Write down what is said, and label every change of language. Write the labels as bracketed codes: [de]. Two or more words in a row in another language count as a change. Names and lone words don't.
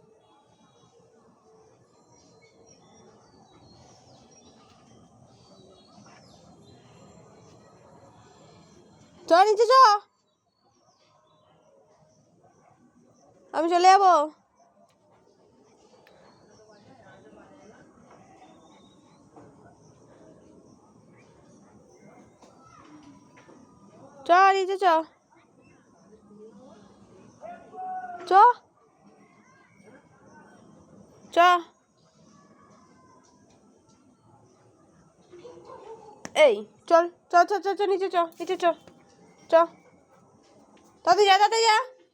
[bn] চ নিচে চ, আমি চলে যাবো। চ নিচে চ, চ চ। এই চল, চ চ চ চ নিচে চ, নিচে চ, চ তাতে যা, তাতে যা।